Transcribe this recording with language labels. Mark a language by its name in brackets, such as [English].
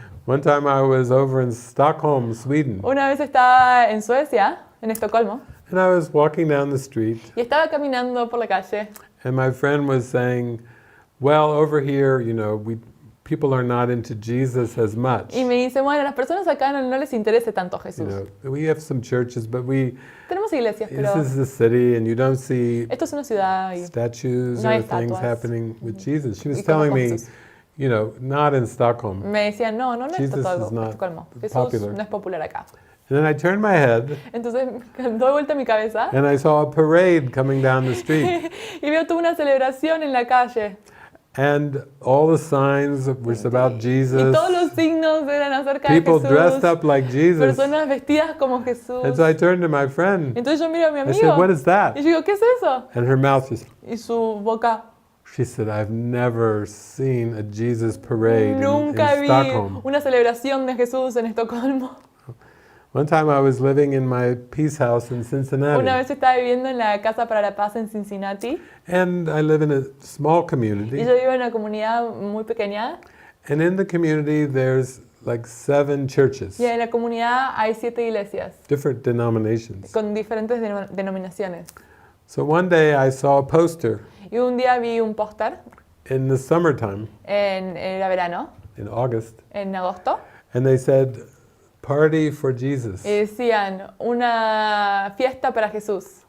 [English] One time I was over in Stockholm, Sweden, [Spanish] Una vez estaba en Suecia, en Estocolmo, [English] and I was walking down the street, [Spanish] y estaba caminando por la calle. [English] and my friend was saying, well, over here, you know, people are not into Jesus as much. [Spanish] Y me dice, bueno, a las personas acá no les interesa tanto [English] You [Spanish] Jesús. [English] know, we have some churches, but [Spanish] Tenemos iglesias, [English] this [Spanish] pero [English] is the city, and you don't see [Spanish] esto es una ciudad y [English] statues [Spanish] no hay [English] or things [Spanish] estatuas. [English] happening with Jesus. She was [Spanish] Y como [English] telling [Spanish] con [English] me, [Spanish] Jesús. [English] you know, not in Stockholm. [Spanish] Me decían, no es [English] Jesus [Spanish] todo [English] is not [Spanish] Estocolmo. Jesús [English] popular. [Spanish] no es popular acá. [English] And then I turned my head, [Spanish] Entonces doy vuelta mi cabeza [English] and I saw a parade coming down the street. [Spanish] y veo toda una celebración en la calle. [English] And all the signs were about [Spanish] Y [English] Jesus. [Spanish] todos los signos eran acerca [English] People [Spanish] de [English] dressed [Spanish] Jesús. [English] up like Jesus. [Spanish] Personas vestidas como Jesús. [English] And so I turned to my friend. [Spanish] Entonces yo miro a mi [English] I said, [Spanish] amigo [English] what is that? [Spanish] y yo digo, ¿qué es eso? [English] And her mouth just, [Spanish] Y su boca, [English] she said, I've never seen a Jesus parade in [Spanish] nunca vi [English] Stockholm. [Spanish] una celebración de Jesús en Estocolmo. [English] One time I was living in my peace house in [Spanish] Una [English] Cincinnati. [Spanish] vez estaba viviendo en la Casa para la Paz en Cincinnati [English] And I live in a small [Spanish] y [English] community. [Spanish] yo vivo en una comunidad muy pequeña [English] And in the community there's like 7 churches, [Spanish] y en la comunidad hay 7 iglesias [English] different denominations. [Spanish] con diferentes denominaciones. [English] So one day I saw a poster [Spanish] Y un día vi un póster [English] in the summertime, [Spanish] era verano, [English] in August, [Spanish] en agosto, [English] and they said, Party for Jesus. [Spanish] y decían una fiesta para Jesús.